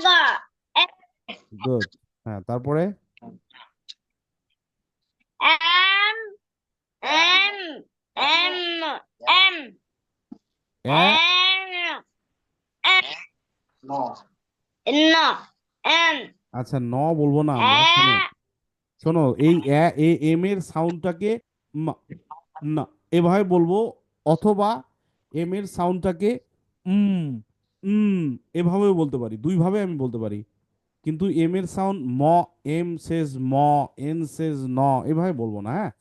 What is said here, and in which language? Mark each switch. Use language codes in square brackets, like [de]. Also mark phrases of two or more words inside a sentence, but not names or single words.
[bn] গুড, হ্যাঁ তারপরে এম এম এম এম এ। এম ন ন এম আচ্ছা ন বলবো না এ আমরা, শোনো শোনো, এই এম এর সাউন্ডটাকে না এভাবে বলবো, অথবা এম এর সাউন্ডটাকে উম উম এভাবেও বলতে পারি, দুই ভাবে আমি বলতে পারি। কিন্তু এম এর সাউন্ড ম, [en] M says [bn] ম, [en] N says [bn] ন, এভাবে বলবো না, হ্যাঁ।